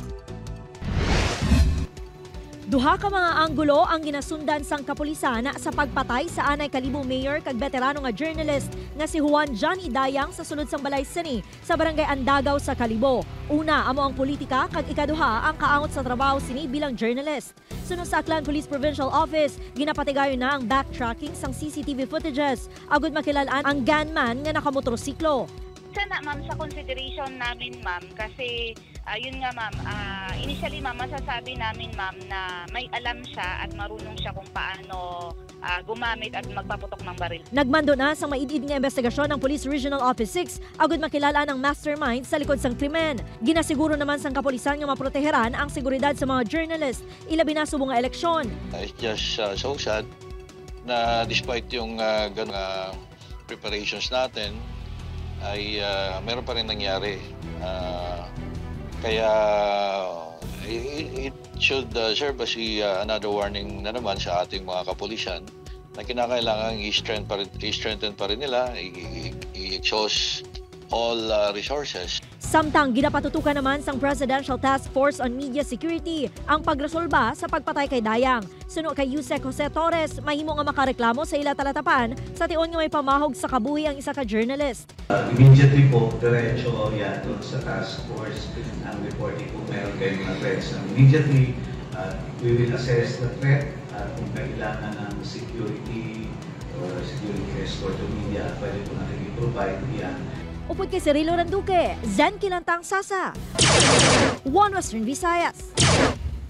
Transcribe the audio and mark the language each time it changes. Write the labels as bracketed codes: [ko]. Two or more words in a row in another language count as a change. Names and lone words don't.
[hil] Duha ka mga anggulo ang ginasundan sang kapulisan sa pagpatay sa anay Kalibo Mayor kag veterano nga journalist nga si Juan Johnny Dayang sa sulod sang Balay Sini sa barangay Andagaw sa Kalibo. Una, amo ang politika kag ikaduha ang kaangot sa trabaho sini bilang journalist. Sunod sa Aklan Police Provincial Office, ginapatigayon na ang backtracking sang [en] CCTV footages [hil] agud makilalaan ang gunman nga nakamotorsiklo. [tl] Sana ma'am sa consideration namin ma'am kasi yun nga ma'am, initially ma'am masasabi namin ma'am na may alam siya at marunong siya kung paano gumamit at magpaputok ng baril. [hil] Nagmando na sa maidid nga investigasyon ng Police Regional Office 6 agud makilala ang mastermind sa likod sang krimen. Ginasiguro naman sang kapulisan nga maproteheran ang seguridad sa mga journalist ilabi na subong nga eleksyon. [en] It's just so sad [tl] na despite yung preparations natin ay meron pa rin nangyari. Kaya [en] it should serve as another warning [tl] na naman sa ating mga kapulisan na kinakailangan i-strengthen pa rin nila, [en] i-exhaust all resources. [hil] Samtang ginapatutukan naman sang Presidential Task Force on Media Security ang pagresolba sa pagpatay kay Dayang. Suno kay Yusek Jose Torres, mahimo nga makareklamo sa ila talatapan sa tion nga may pamahog sa kabuhi ang isa ka journalist. [tl] Immediately po, diretso yan doon sa [en] task force [tl] ang reporting kung meron kayong mga threats. [en] Immediately, we will assess the threat [tl] kung kailangan ng [en] security or security escort to media, [tl] pwede po natin i-provide yan. [hil] Upod kay Cirilo Randuque, Zen Kilantang Sasa, One Western Visayas.